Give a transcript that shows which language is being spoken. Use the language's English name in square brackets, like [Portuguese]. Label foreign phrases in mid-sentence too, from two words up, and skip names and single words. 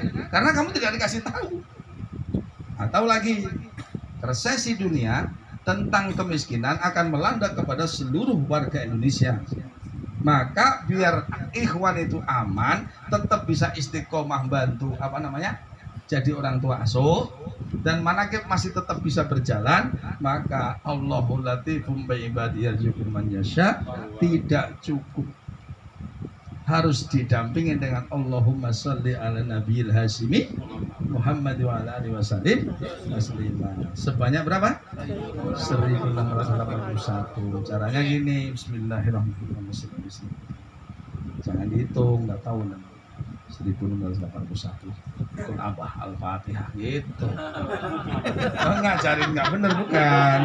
[Indonesian] Karena kamu tidak dikasih tahu. Atau lagi, resesi dunia tentang kemiskinan akan melanda kepada seluruh warga Indonesia. Maka biar ikhwan itu aman, tetap bisa istiqomah bantu jadi orang tua asuh, dan manakib masih tetap bisa berjalan, maka [Arabic] الله لطيف بعباده يرزق من يشاء [Indonesian] tidak cukup. Harus didampingi dengan [Arabic] اللهم صل على النبي الهاشمي محمد وعلى آله وسلم تسليما. [Indonesian] Sebanyak berapa? 1681. Caranya gini, bismillahirrahmanirrahim. Jangan dihitung, nggak tahu nanti. 1681 Kul Abah Al-Fatihah gitu. Oh, ngajarin nggak bener bukan?